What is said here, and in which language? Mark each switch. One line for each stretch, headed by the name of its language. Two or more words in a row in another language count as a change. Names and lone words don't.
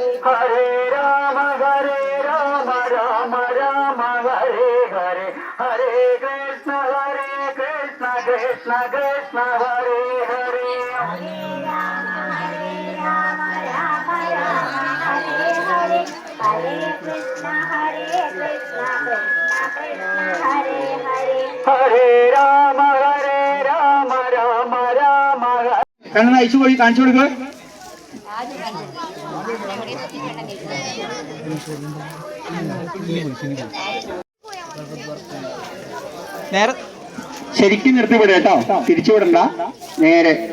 Sanskrit: ഹരേ രാമ രാമ ഹരേ ഹരേ ഹരേ കൃഷ്ണ കൃഷ്ണ കൃഷ്ണ ഹരേ ഹരേ Hare Rama Rama Hare Hare Hare Krishna Krishna Hare Hare ഹരേ രാമ
Malayalam: കണ്ണൻ അയച്ചു പോയി കാണിച്ചു കൊടുക്കുക. നേരെ ശരിക്കും നിർത്തിവിടുക കേട്ടോ, തിരിച്ചുവിടണ്ട, നേരെ.